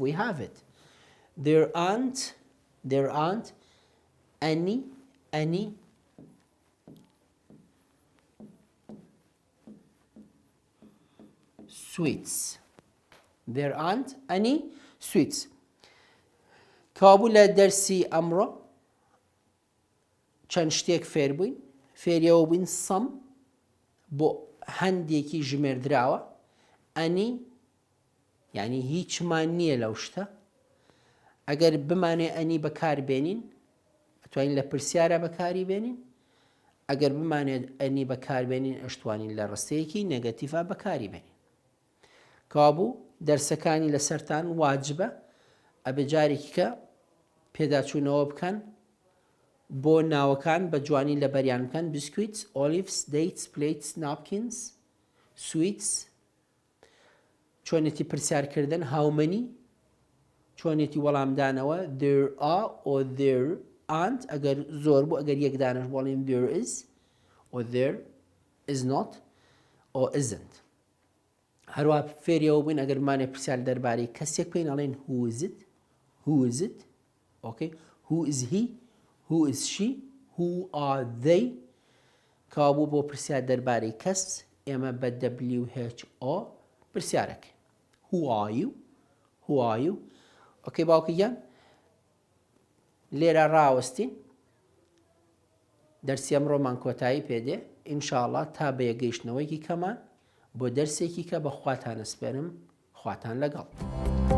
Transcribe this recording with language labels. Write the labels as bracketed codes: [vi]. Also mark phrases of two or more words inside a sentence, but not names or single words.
[en] We have it. There aren't any sweets. There aren't any sweets. [ckb] کابولا درسی ئەمڕۆ چەند شتێک فێر بووین. فێریەوە بووین سەم بۆ هەندێکی ژمێردراوە. ئەنی یعنی هیچمان نییە لەو شتە. ئەگەر بمانێ ئەنی بەکاربێنین ئەتوانین لە پرسیارە بەکاری بێنین. ئەگەر بمانێت ئەنی بەکاربێنین ئەشتوانین لە ڕستەیەکی نێگەتیڤە بەکاری بێنین. کابوو دەرسەکانی لەسەرتان واجبە ئەبێ جارێکی کە پێداچوونەوە بکەن بۆ ناوەکان بە جوانی لە بەریان بکەن. [en] biscuits, olives, dates, plates, napkins, sweets. [ckb] چۆنێتی پرسیارکردن [en] how many. [ckb] چۆنێتی وەڵامدانەوە [en] there are or there aren't. [ckb] ئەگەر زۆر بوو ئەگەر یەک دانەش بڵێن [en] there is or there is not or isn't. [ckb] هەروە فێریەوە بووین ئەگەرمانێ پرسیار دەربارەی کەسێک بکەین ئەڵێن [en] who is it okay who is he who is she who are they [ckb] کەوا بوو بۆ پرسیار دەربارەی کەس ئێمە بە WHO پرسیارەکەین [en] who are you okay [ckb] باوکی گیان لێرە ڕاوەستین دەرسی ئەمڕۆمان کۆتایی پێدێ ئینشاءڵڵا تا بە یەگەیشتنەوەیکی کەمان بۆ دەرسێکی کە بە خواتان ئەسپێرم خواتان لەگەڵ